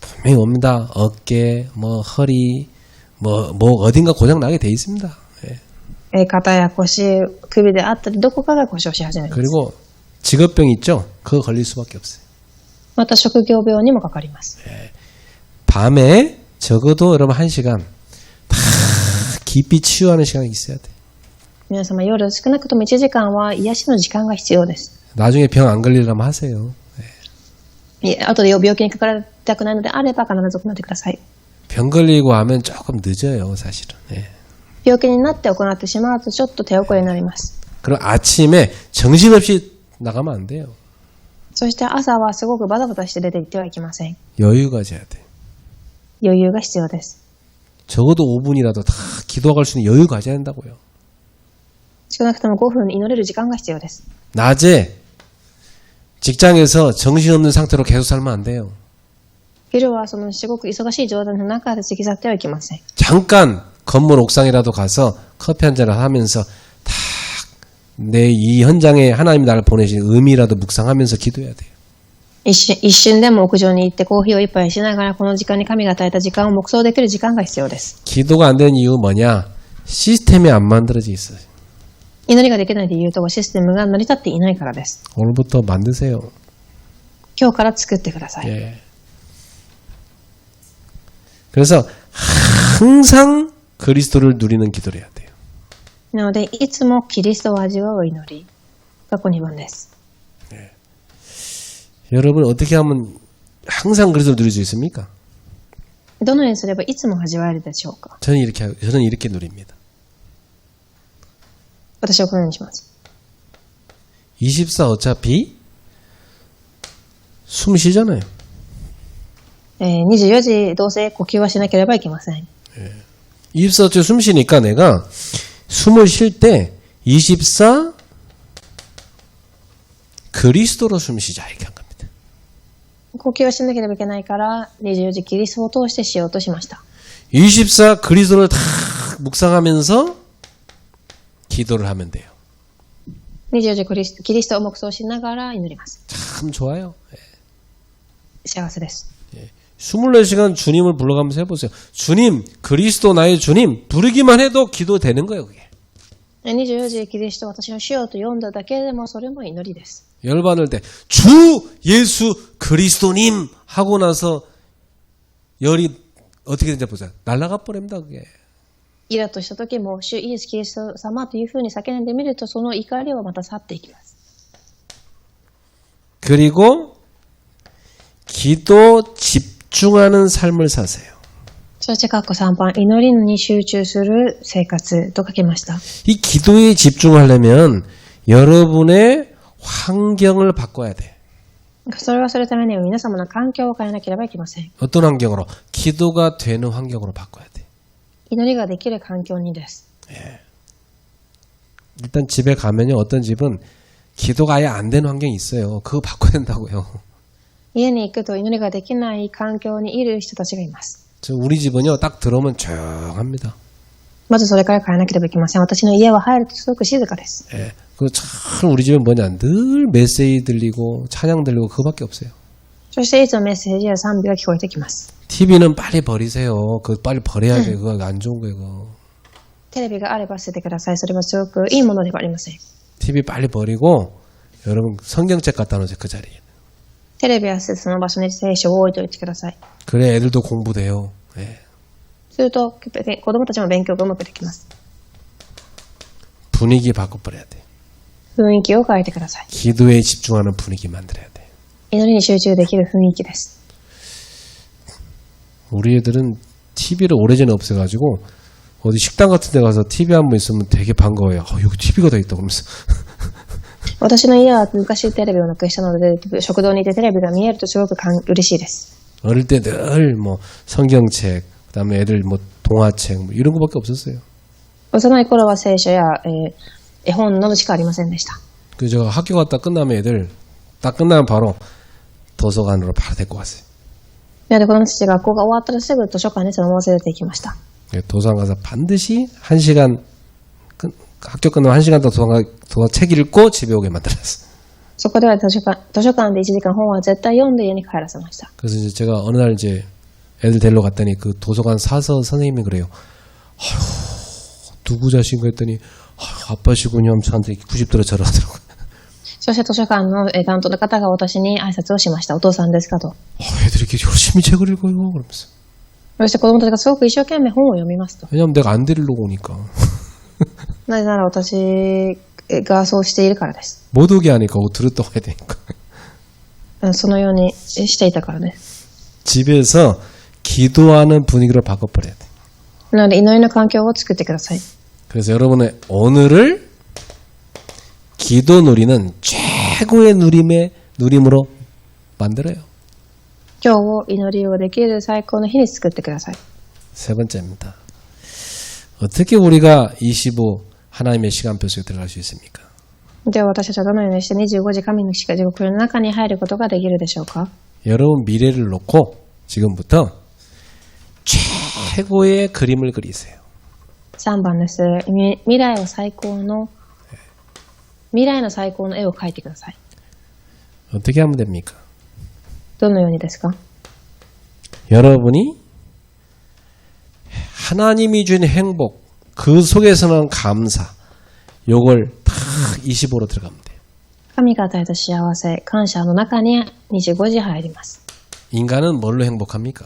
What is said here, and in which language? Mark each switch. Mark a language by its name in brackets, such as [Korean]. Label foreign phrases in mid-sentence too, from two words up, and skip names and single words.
[Korean] 분명히 옵니다. 어깨, 뭐 허리, 뭐 어딘가 고장 나게 돼 있습니다. 예. [Japanese] 肩や腰、首であったりどこかが故障し始めます。 [Korean] 그리고 직업병 있죠? 그거 걸릴 수밖에 없어요. [Japanese] また職業病にもかかります。 [Korean] 밤에 적어도 여러분 1시간 다 깊이 치유하는 시간이 있어야 돼요. [Japanese] 皆様夜少なくとも1時間は癒しの時間が必要です。 [Korean] 나중에 병 안 걸리려면 하세요. [Japanese] 後で病気にかかられたくないのであれば必ず行ってください。 [Korean] 병 걸리고 하면 조금 늦어요, 사실은. 예. [Japanese] 病気になって行ってしまうとちょっと手遅れになります。 [Korean] 그럼 아침에 정신없이 나가면 안 돼요. [Japanese] そして朝はすごくバタバタして出て行ってはいけません。 [Korean] 여유 가져야 돼요. [Japanese] 余裕が必要です。 [Korean] 적어도 5분이라도 다 기도할 수 있는 여유 가져야 된다고요. [Japanese] 少なくとも5分祈れる時間が必要です。 [Korean] 낮에 직장에서 정신없는 상태로 계속 살면 안 돼요. [Japanese] 昼はそのすごく忙しい状態の中で過ぎ去ってはいけません。 [Korean] 잠깐 건물 옥상이라도 가서 커피 한 잔을 하면서 탁 내 이 현장에 하나님이 나를 보내신 의미라도 묵상하면서 기도해야 돼요. [Japanese] 一瞬でも屋上に行ってコーヒーを一杯しながらこの時間に神が与えた時間を黙想できる時間が必要です。 [Korean] 기도가 안 되는 이유 뭐냐? 시스템이 안 만들어져 있어요. [Japanese] 祈りができない理由とはシステムが成り立っていないからです。 [Korean] 오늘부터 만드세요. [Japanese] 今日から作ってください。 [Korean] 예. 그래서 항상 그리스도를 누리는 기도를 해야 돼요. [Japanese] なので、いつもキリストを味わう祈りがここ2番です。 [Korean] 여러분 어떻게 하면 항상 그리스도를 누릴 수 있습니까? [Japanese] どのようにすればいつも味わえるでしょうか。 [Korean] 저는 이렇게 누립니다. [Japanese] 私はこのようにします。 [Korean] 24 어차피 숨 쉬잖아요. [Japanese] 24 時どうせ呼吸はしなければいけません。 [Korean] 24 어차피 숨 쉬니까 내가 숨을 쉴 때 24 그리스도로 숨 쉬자 이렇게 한 겁니다. [Japanese] 呼吸をしなければいけないから24時キリストを通してしようとしました。 [Korean] 24 그리스도를 다 묵상하면서 기도를 하면 돼요. [Japanese] 24 時キリストを黙想しながら祈ります。 [Korean] 참 좋아요. [Japanese] 幸せです。 [Korean] 24시간 주님을 불러가면서 해보세요. 주님, 그리스도 나의 주님 부르기만 해도 기도되는 거예요. 그게. [Japanese] 24 時キリスト私の主よと読んだだけでもそれも祈りです。 [Korean] 열받을 때 주 예수 그리스도님 하고 나서 열이 어떻게 되는지 보세요. 날아가 버립니다. 그게. [Japanese] イラッとした時も主イエスキリスト様というふうに叫んでみるとその怒りはまた去っていきます。 [Korean] 그리고 기도 집중하는 삶을 사세요. [Japanese] そして括弧3番祈りに集中する生活と書きました。 [Korean] 이 기도에 집중하려면 여러분의 환경을 바꿔야 돼. [Japanese] それをするためには皆様の環境を変えなければいけません。 [Korean] 어떤 환경으로? 기도가 되는 환경으로 바꿔야 돼. [Japanese] 祈りができる環境にです。 [Korean] 일단 집에 가면요. 어떤 집은 기도가 아예 안 되는 환경이 있어요. 그거 바꿔야 된다고요. [Japanese] 家に行くと祈りができない環境にいる人たちがいます。 [Korean] 우리 집은요. 딱 들어오면 조용합니다. [Japanese] まずそれから変えなければいけません。私の家は入るとすごく静かです。 [Korean] 예. 참 우리 집은 뭐냐. 늘 메시지 들리고 찬양 들리고 그거밖에 없어요. [Japanese] そしていつもメッセージや賛美が聞こえてきます。 [Korean] TV는 빨리 버리세요. 그거 빨리 버려야 돼요. 그거 안 좋은 거예요. 그거. [Japanese] テレビがあれば捨ててください。それはすごくいいものではありません。 [Korean] TV 빨리 버리고 여러분 성경책 갖다 놓으세요. 그 자리에. [Japanese] テレビは捨ててその場所に聖書を置いておいてください。 [Korean] 그래 애들도 공부돼요. 예. [Japanese] すると子供たちも勉強がうまくできます。 [Korean] 분위기 바꿔버려야 돼. [Japanese] 雰囲気を変えてください。 [Korean] 기도에 집중하는 분위기 만들어야 돼. [Japanese] 祈りに集中できる雰囲気です。 [Korean] 우리 애들은 TV를 오래전에 없애가지고 어디 식당 같은 데 가서 TV 한 번 있으면 되게 반가워요. 여기 TV가 다 있다 그러면서. [Japanese] 私の家は昔テレビをなくしたので食堂にいてテレビが見えるとすごく嬉しいです。 [Korean] 어릴 때 늘 뭐 성경책, 그다음에 애들 뭐 동화책 뭐 이런 거밖에 없었어요. [Japanese] 幼い頃は聖書や、絵本などしかありませんでした。 [Korean] 그 제가 학교 갔다 끝나면 애들 딱 끝나면 바로 도서관으로 바로 데리고 갔어요. [Japanese] なので子供たちが学校が終わったらすぐ図書館にそのまま連れて行きました。 [Korean] 도서관 가서 반드시 1시간 학교 끝나면 1시간 더 도서관 책 읽고 집에 오게 만들었어요. [Japanese] そこでは図書館で1時間本は絶対読んで家に帰らせました。 [Korean] 그래서 이제 제가 어느 날 이제 애들 데리러 갔더니 그 도서관 사서 선생님이 그래요. 아휴 누구 자신가 했더니 아빠시군요. 저한테 90도로 절을 하더라고요. [Japanese] そして図書館の担当の方が私に挨拶をしました。お父さんですかと。 [Korean] 애들이 이렇게 열심히 책을 읽어요. 그러면서. [Japanese] そして子供たちがすごく一生懸命本を読みますと。 [Korean] 왜냐면 내가 안 데리러 오니까. [Japanese] なぜなら私がそうしているからです。 [Korean] 못 오게 하니까 들었다 와야 되니까. [Japanese] そのようにしていたからです。 [Korean] 집에서 기도하는 분위기로 바꿔버려야 돼. [Japanese] なので祈りの環境を作ってください。 [Korean] 그래서 여러분의 오늘을 기도 누리는 최고의 누림으로 만들어요. [Japanese] 今日を祈りをできる最高の日に作ってください。 [Korean] 세 번째입니다. 어떻게 우리가 25 하나님의 시간표 속에 들어갈 수 있습니까? [Japanese] では私たちはどのようにして25時神の時刻の中に入ることができるでしょうか。 [Korean] 여러분 미래를 놓고 지금부터 최고의 그림을 그리세요. [Japanese] 3番です。未来を最高の未来の最高の絵を描いてください。 [Korean] 어떻게 하면 됩니까? [Japanese] どのようにですか？ [Korean] 여러분이 하나님이 준 행복, 그 속에서는 감사, 요걸 다 25로 들어가면 돼요. [Japanese] 神が与えた幸せ、感謝の中に25時入ります。 [Korean] 인간은 뭘로 행복합니까?